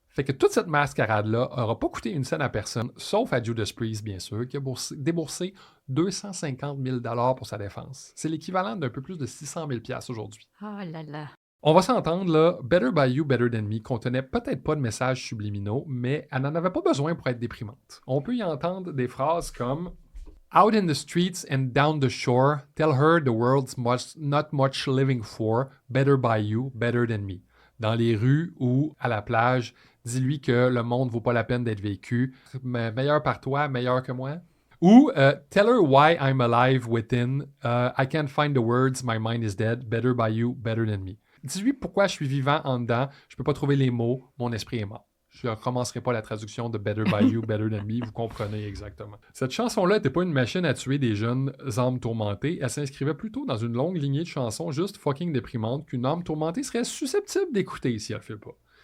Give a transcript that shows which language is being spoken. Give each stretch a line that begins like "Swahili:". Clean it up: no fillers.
French: Fait que toute cette mascarade-là n'aura pas coûté une scène à personne, sauf à Judas Priest, bien sûr, qui a déboursé 250 000 $ pour sa défense. C'est l'équivalent d'un peu plus de 600 000 $ aujourd'hui. Oh là là. On va s'entendre, là, Better by You, Better than Me contenait peut-être pas de messages subliminaux, mais elle n'en avait pas besoin pour être déprimante. On peut y entendre des phrases comme Out in the streets and down the shore, tell her the world's not much living for, better by you, better than me. Dans les rues ou à la plage, dis-lui que le monde vaut pas la peine d'être vécu, meilleur par toi, meilleur que moi.
English: Ou tell her why I'm alive within, I can't find the words, my mind is dead, better by you, better than me.
French: Dis-lui pourquoi je suis vivant en dedans, je peux pas trouver les mots, mon esprit est mort. Je ne recommencerai pas la traduction de Better by You, Better than Me, vous comprenez exactement. Cette chanson-là n'était pas une machine à tuer des jeunes âmes tourmentées, elle s'inscrivait plutôt dans une longue lignée de chansons juste fucking déprimantes qu'une âme tourmentée serait susceptible d'écouter si elle le fait pas.